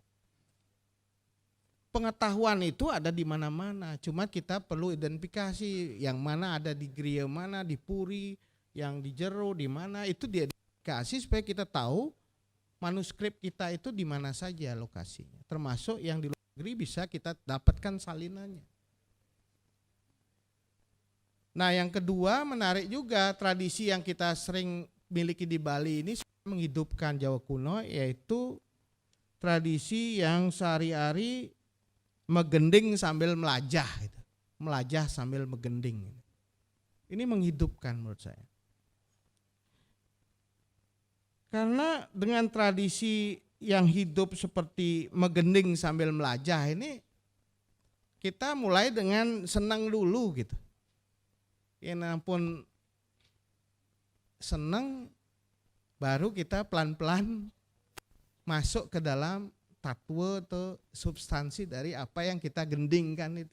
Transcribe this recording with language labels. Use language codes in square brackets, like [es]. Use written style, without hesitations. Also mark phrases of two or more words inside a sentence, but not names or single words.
[id] Pengetahuan itu ada di mana-mana, cuma kita perlu identifikasi yang mana ada di Griya mana, di Puri, yang di Jero di mana, itu diidentifikasi supaya kita tahu manuskrip kita itu di mana saja lokasinya, termasuk yang di luar negeri bisa kita dapatkan salinannya. Nah, yang kedua menarik juga, tradisi yang kita sering miliki di Bali ini menghidupkan Jawa kuno, yaitu tradisi yang sehari-hari megending sambil melajah gitu. [ban] Melajah sambil megending. [id] Ini menghidupkan menurut saya. Karena dengan tradisi yang hidup seperti megending sambil melajah ini, kita mulai dengan senang dulu gitu. Ya ampun, senang, baru kita pelan-pelan masuk ke dalam tatwa atau substansi dari apa yang kita gendingkan itu.